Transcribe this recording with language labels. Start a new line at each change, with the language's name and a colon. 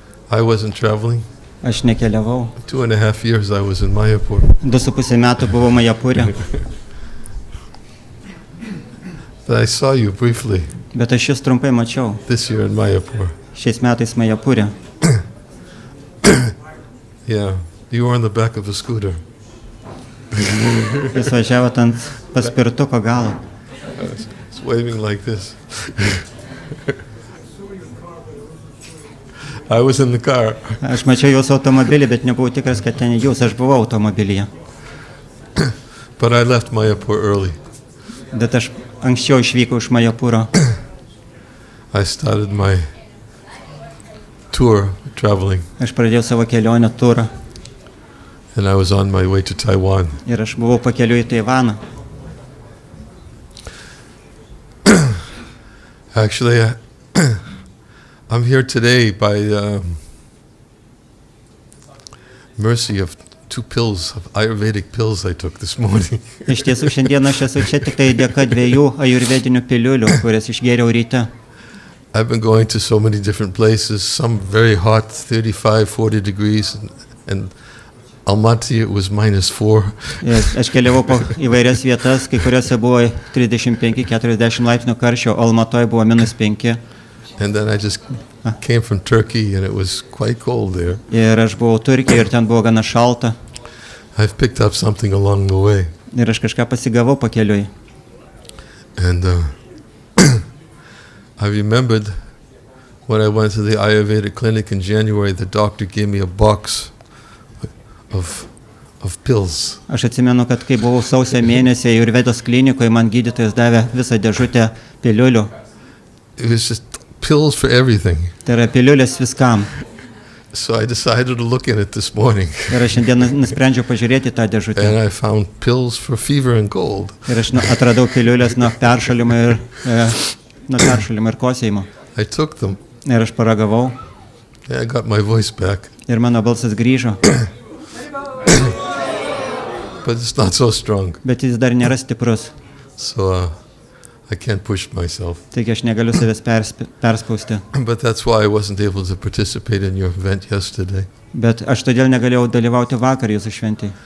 English: I wasn't traveling.
Lithuanian: Aš nekeliavau.
English: 2.5 years I was in Mayapur.
Lithuanian: 2,5 metų buvau Majapūre.
English: But I saw you briefly
Lithuanian: Bet aš jūs trumpai mačiau.
English: this year in Mayapur.
Lithuanian: Šiais metais Majapūre.
English: Yeah, you were on the back of a scooter.
Lithuanian: Jūs važiavote ant paspirtuko galo.
English: It's waving like this. I was in the car.
Lithuanian: Aš mačiau jūsų automobilį, bet nebuvau tikras, kad ten jūs. Aš buvau automobilyje.
English: But I left Mayapur early.
Lithuanian: Bet aš anksčiau išvykau iš Majapūro.
English: I started my tour traveling,
Lithuanian: Aš pradėjau savo kelionę turą.
English: and I was on my way to Taiwan.
Lithuanian: Ir aš buvau pakeliu į Taivaną.
English: Actually, I'm here today by mercy of 2 pills, of Ayurvedic pills I took this morning.
Lithuanian: Iš tiesų, šiandien aš esu čia tik tai dėka 2 ajurvedinių piliulių, kurias išgėriau ryte.
English: I've been going to so many different places, some very hot, 35, 40 degrees, and Almaty it was -4.
Lithuanian: Ir aš keliavau po įvairias vietas, kai kuriuose buvo 35-40 laipsnių karščio, o Almatoje buvo -5.
English: And then I just came from Turkey, and it was quite cold there.
Lithuanian: Ir aš buvau Turkijoje ir ten buvo gana šalta.
English: I've picked up something along the way.
Lithuanian: Ir aš kažką pasigavau pakeliui.
English: And I remembered when I went to the Ayurvedic clinic in January, the doctor gave me a box of pills.
Lithuanian: Aš atsimenu, kad kai buvau sausio mėnesį Ajurvedos klinikoje, man gydytojas davė visą dėžutę piliulių.
English: It was just pills for everything.
Lithuanian: Tai yra piliulės viskam.
English: So I decided to look at it this morning.
Lithuanian: Ir aš šiandien nusprendžiau pažiūrėti tą dėžutę.
English: And I found pills for fever and cold.
Lithuanian: Ir aš atradau piliulės nuo peršalimo ir kosėjimo.
English: I took them.
Lithuanian: Ir aš paragavau.
English: I got my voice back.
Lithuanian: Ir mano balsas grįžo.
English: But it's not so strong.
Lithuanian: Bet jis dar nėra stiprus.
English: So I can't push myself.
Lithuanian: Taigi aš negaliu savęs perspausti.
English: But that's why I wasn't able to participate in your event yesterday.
Lithuanian: Bet aš todėl negalėjau dalyvauti vakar jūsų šventėje.